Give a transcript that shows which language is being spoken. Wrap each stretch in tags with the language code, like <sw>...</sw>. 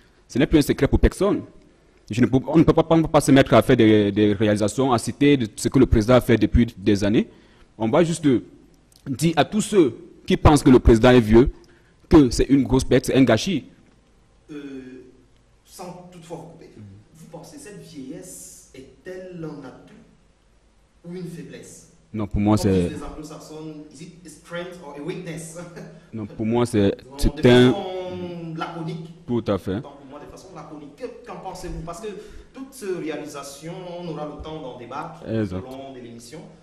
<fr>Ce n'est plus un secret pour personne. On ne peut pas se mettre à faire des réalisations, à citer ce que le président a fait depuis des années. On va juste dire à tous ceux qui pensent que le président est vieux que c'est une grosse perte, c'est un gâchis. Sans toutefois vous couper, vous pensez que cette vieillesse est-elle un atout ou une faiblesse? Non, pour moi c'est... Les anglo-saxons,</fr> <en>is it a strength or a weakness?</en> <fr>Non, pour moi c'est de façon laconique. Tout à fait. Donc, pour moi, de façon laconique. Qu'en pensez-vous? Parce que toute cette réalisation, on aura le temps d'en débattre selon de l'émission.</fr>